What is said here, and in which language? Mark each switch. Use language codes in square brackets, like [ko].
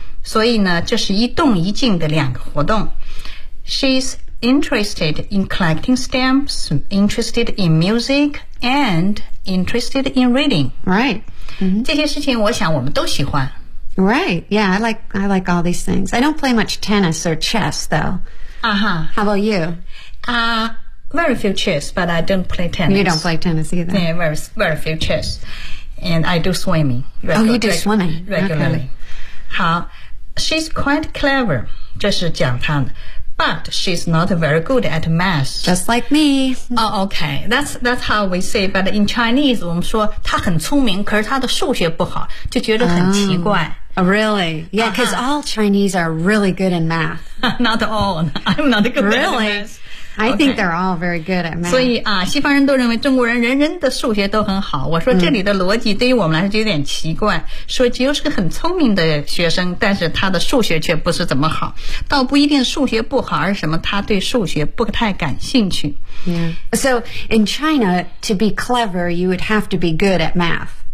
[zh] 所以呢，这是一动一静的两个活动。 [en] She'sinterested in collecting stamps, interested in music, and interested in reading. Right.、 Mm-hmm. [zh] 这些事情我想我们都喜欢。 [en] Right. Yeah, I like all these things. I don't play much tennis or chess, though. Uh-huh. How about you? Very few chess, but I don't play tennis. You don't play tennis either. Yeah, very, very few chess. And I do swimming. You do swimming. Regularly.、 Okay. [zh] 好。 [en] She's quite clever. [zh] 这是讲她的。 [en] But she's not very good at math. Just like me. Oh, okay. That's how we say. But in Chinese, [zh] 我们说她很聪明，可是她的数学不好，就觉得很奇怪。 [en] Oh, really? Yeah, because all Chinese are really good in math. Not all. I'm not good really? at math. Really? I think they're all very good at math. [zh] 所以啊，西方人都认为中国人人人的数学都很好。我说这里的逻辑对于我们来说就有点奇怪。说吉欧是个很聪明的学生，但是他的数学却不是怎么好。倒不一定数学不好，而是什么他对数学不太感兴趣。 [en] Yeah. So in China, to be clever, you would have to be good at math.